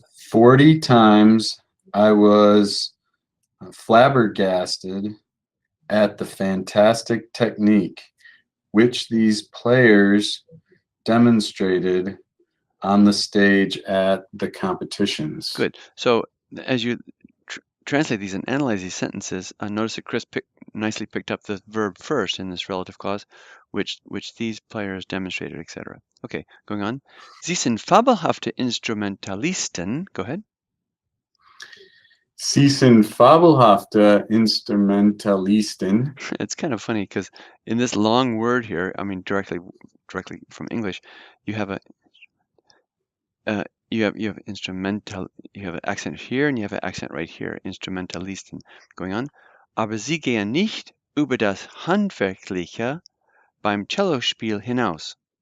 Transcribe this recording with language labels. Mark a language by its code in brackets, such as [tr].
[en] 40 times I was flabbergasted at the fantastic technique which these players demonstrated on the stage at the competitions. Good. So as you translate these and analyze these sentences, notice that Chris nicely picked up the verb first in this relative clause, which these players demonstrated, etc. Okay, going on. [de] Sie sind fabelhafte Instrumentalisten. [en] Go ahead. [de] Sie sind fabelhafte Instrumentalisten. [en] It's kind of funny because in this long word here, I mean directly from English, you have you have instrumental, you have an accent here and you have an accent right here, Instrumentalisten. Going on. [de] Aber sie gehen nicht über das Handwerkliche beim Cellospiel hinaus.